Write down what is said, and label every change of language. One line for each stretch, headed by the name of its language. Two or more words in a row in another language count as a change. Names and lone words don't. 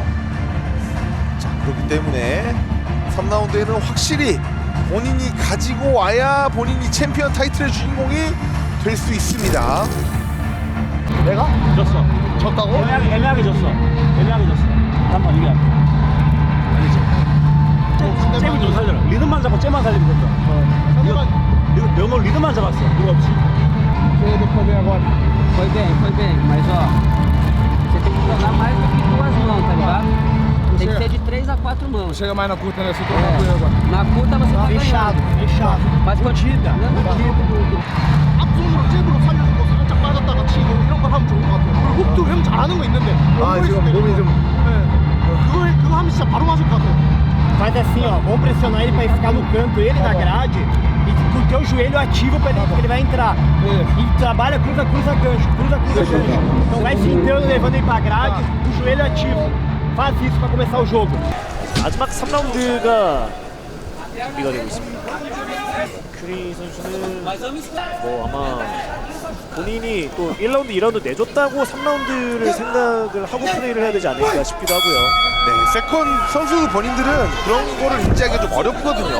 Korean: 자, 그렇기 때문에 3라운드에는 확실히 본인이 가지고 와야 본인이 챔피언 타이틀의 주인공이 될 수 있습니다. 내가? 졌어. 졌다고? 애매하게 졌어. 잠깐만 이게 알겠지? 잽을 좀 살려라. 리듬만 잡고 잽만 살리면 된다. 너 리듬만 잡았어. 이거 없이.
Portuguese: Foi bem, mas você tem que jogar mais do que 2 mãos, tá ligado? Tem que ser de 3 a 4 mãos. Chega mais na curta, né? Você Na curta você tá fechado. Mas partida.
Korean: 앞손으로 잽으로 살려주고 살짝 빠졌다가 치고 이런 걸 하면 좋은 것 같아요. 그리고 훅도 형 잘하는 거 있는데. 지금 몸이 좀. 그거 하면 진짜 바로 맞을 것 같아요.
Portuguese: Faz assim, ó, vamos pressionar ele pra ele ficar no canto, ele na grade, e com o teu joelho ativo pra ele, porque ele vai entrar. E trabalha, cruza gancho. Então vai se entrando, levando ele pra grade, o joelho ativo. Faz isso pra começar o jogo.
Korean: 마지막 3라운드가 준비가 되고 있습니다. 큐리 선수는 아마 본인이 또 1라운드, 2라운드 내줬다고 3라운드를 생각을 하고 플레이를 해야 되지 않을까 싶기도 하고요. 네, 세컨 선수 본인들은 그런 거를 인지하기가 좀 어렵거든요.